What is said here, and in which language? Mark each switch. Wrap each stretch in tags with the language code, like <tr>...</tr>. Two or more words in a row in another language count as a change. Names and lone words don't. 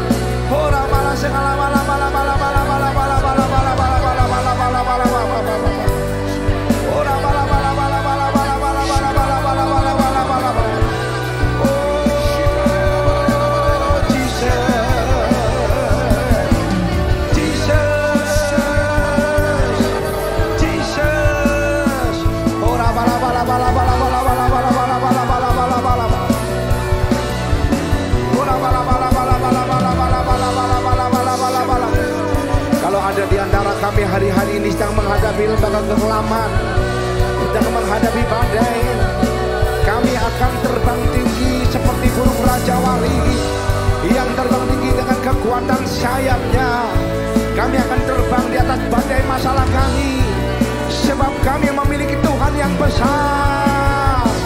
<en>Ora bala segala bala bala bala bala bala bala bala bala bala bala bala bala bala bala. Ora bala bala bala bala bala bala bala bala bala bala bala bala bala. Oh Jesus. Ora bala bala bala bala bala bala bala bala bala bala bala bala. Ora bala bala bala bala bala bala bala bala bala bala bala bala.</en> <id>Kalau ada di antara kami hari-hari ini sedang menghadapi lembaga kekelaman, sedang menghadapi badai, kami akan terbang tinggi seperti burung Raja Wali yang terbang tinggi dengan kekuatan sayapnya. Kami akan terbang di atas badai masalah kami, sebab kami memiliki Tuhan yang besar.</id>